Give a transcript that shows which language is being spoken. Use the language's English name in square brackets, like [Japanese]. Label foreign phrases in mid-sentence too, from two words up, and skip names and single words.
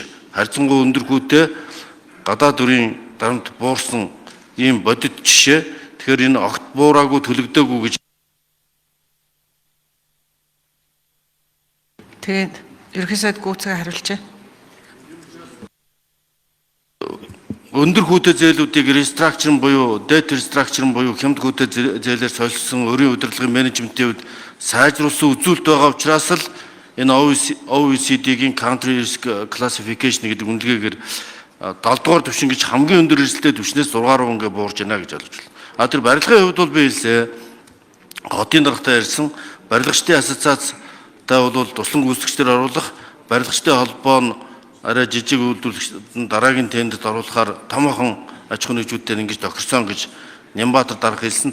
[Mongolian] Харьцангуй өндөр хүүтэй гадаад өрийн дарамт буурсан ийм бодит жишээ. Тэгэхээр энэ огт буураагүй төлөгдөөгүй гэж. Тэгээд ерөнхий сайд гүйцэтгэх хариулжээ. өндөр хүүтэй зээлүүдийг рестракчрн буюу [English] debt restructuring [Mongolian] буюу хямд хүүтэй зээлээр солилцсон өрийн удирдлагын менежментийн хувьд сайжруулсан үзүүлэлт байгаа учраас л энэ OECD-гийн [English] country risk classification [Mongolian] гэдэг үнэлгээгээр 7 дугаар түвшин гэж хамгийн өндөр эрсдэлтэй түвшнээс 6 руу ингээ буурж байна гэж ойлгож байна. Тэр барилгын хувьд бол би хэлсэ хотын даргатай ярьсан барилгачдын ассоциацтай бол туслан гүйцэтгэгчдэр оруулах барилгачдын холбоо нь арай жижиг үйлдвэрлэгчид дараагийн тендерт оруулахаар томоохон аж ахуйн нэгжүүдээр ингэж тохирсон гэж Нямбатар дарга хэлсэн.